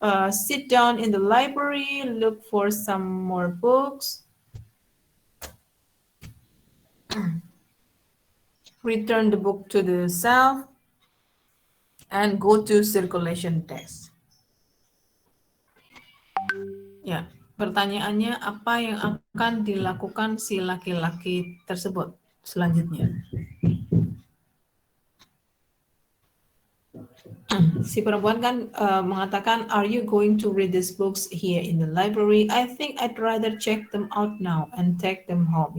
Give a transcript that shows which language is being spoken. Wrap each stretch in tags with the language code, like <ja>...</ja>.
<en>Sit down in the library, look for some more books, return the book to the shelf, and go to circulation test.</en> <id>Ya, pertanyaannya apa yang akan dilakukan si laki-laki tersebut selanjutnya? Si perempuan kan mengatakan,</id> <en>are you going to read these books here in the library? I think I'd rather check them out now and take them home.</en>